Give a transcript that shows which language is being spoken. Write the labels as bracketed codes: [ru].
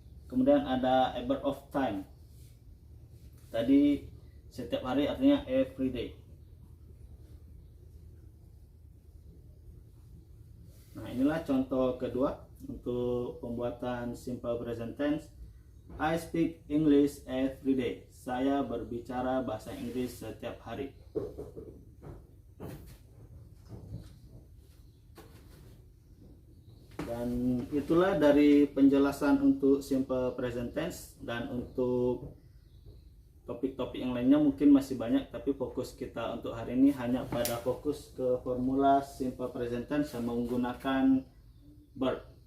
[id] Kemudian ada [en] a verb of time, [id] tadi setiap hari artinya [en] every day. [id] Nah, inilah contoh kedua untuk pembuatan simple present tense. [en] I speak English every day. [id] Saya berbicara bahasa Inggris setiap hari. Dan itulah dari penjelasan untuk simple present tense. Dan untuk topik-topik yang lainnya mungkin masih banyak, tapi fokus kita untuk hari ini hanya pada fokus ke formula simple present tense yang menggunakan verb.